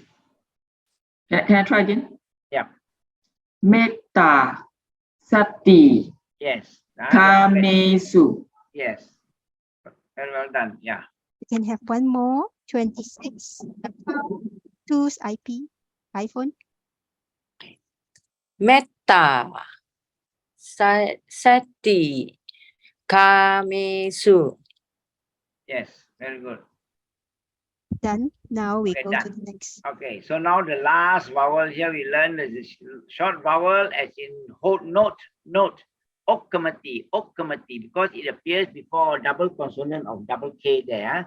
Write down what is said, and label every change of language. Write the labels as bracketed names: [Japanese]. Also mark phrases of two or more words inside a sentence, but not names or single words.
[English] Can I try again? Yeah. Metta, Sati, Yes. Kamesu. Yes. Very well done. Yeah. We can have one more. 26, Two's IP, iPhone. Metta. Sati. Kamesu. Yes. Very good. Done. Now we Okay, go to done. the next. Okay, so now the last vowel here we learn is a short vowel as in hold note. Okkamati, because it appears before a double consonant of double K there.